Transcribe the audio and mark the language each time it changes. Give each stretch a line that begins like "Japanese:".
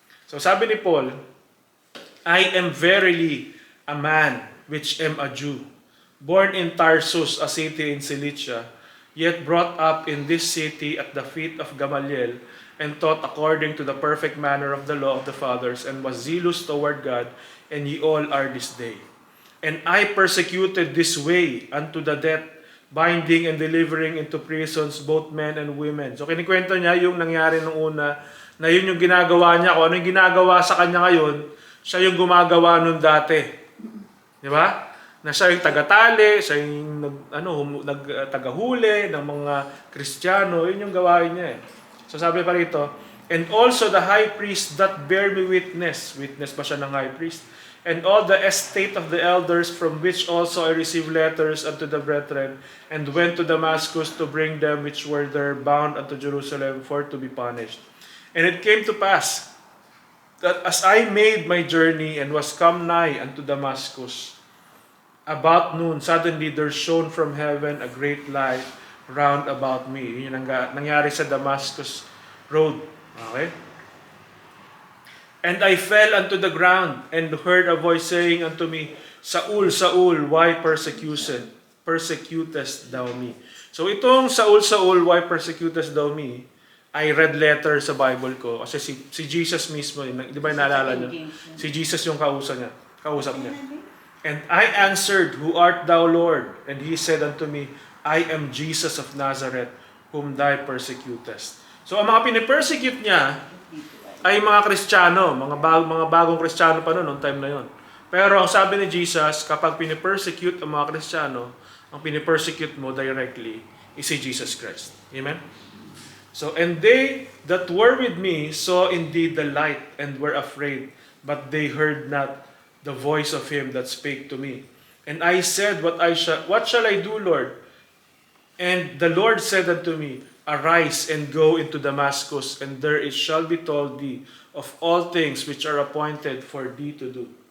Filipino: So sabi ni Paul,
English: I am verily a man which am a Jew, born in Tarsus, a city in Cilicia, yet brought up in this city at the feet of Gamaliel, and taught according to the perfect manner of the law of the fathers, and was zealous toward God, and ye all are this day. And I persecuted this way unto the death, binding and delivering into prisons both men and women.
Filipino: So kinikwento niya yung nangyari nung una, na yun yung ginagawa niya. Kung ano yung ginagawa sa kanya ngayon, siya yung gumagawa nun dati. Di ba? Na siya yung tagatali, siya yung tagahuli ng mga Kristiyano, yun yung gawain niya eh. So sabi pa rito,
English: And also the high priest that bear me witness.
Filipino: Witness ba siya ng high priest?
English: And all the estate of the elders, from which also I received letters unto the brethren, and went to Damascus to bring them which were there bound unto Jerusalem for to be punished. And it came to pass that as I made my journey and was come nigh unto Damascus, about noon, suddenly there shone from heaven a great light round about me.
Filipino: Yun ang nangyari sa Damascus Road.
English: Okay? And I fell unto the ground, and heard a voice saying unto me, Saul, Saul, why persecutest thou me? So itong Saul, Saul, why persecutest thou me? I read letter
Filipino: sa Bible ko. Kasi si Jesus mismo, di ba naalala niyo? Si Jesus yung kausap niya.
English: And I answered, Who art thou, Lord? And he said unto me, I am Jesus of Nazareth, whom thou persecutest.
Filipino: So ang mga pinipersecute niya, ay mga Kristiyano, mga bagong Kristiyano pa noon time na yon. Pero ang sabi ni Jesus, kapag pinipersecute ang mga Kristiyano, ang pinipersecute mo directly is si Jesus Christ. Amen?
English: So, and they that were with me saw indeed the light and were afraid, but they heard not the voice of him that spake to me. And I said, What shall I do, Lord? And the Lord said unto me, Arise and go into Damascus, and there it shall be told thee of all things which are appointed for thee to do.